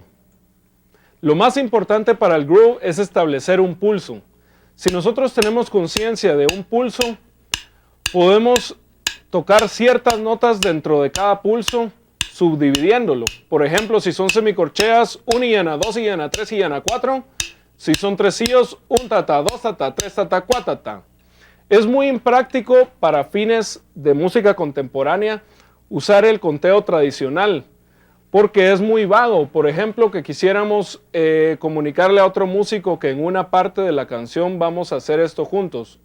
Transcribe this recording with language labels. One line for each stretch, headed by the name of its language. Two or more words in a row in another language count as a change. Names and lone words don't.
Spanish: Lo más importante para el groove es establecer un pulso. Si nosotros tenemos conciencia de un pulso, podemos tocar ciertas notas dentro de cada pulso, subdividiéndolo. Por ejemplo, si son semicorcheas, 1 y ana, 2 y ana, 3 y ana, 4. Si son tresillos, 1 tata, 2 tata, 3 tata, 4 tata. Es muy impráctico para fines de música contemporánea usar el conteo tradicional, porque es muy vago. Por ejemplo, que quisiéramos comunicarle a otro músico que en una parte de la canción vamos a hacer esto juntos.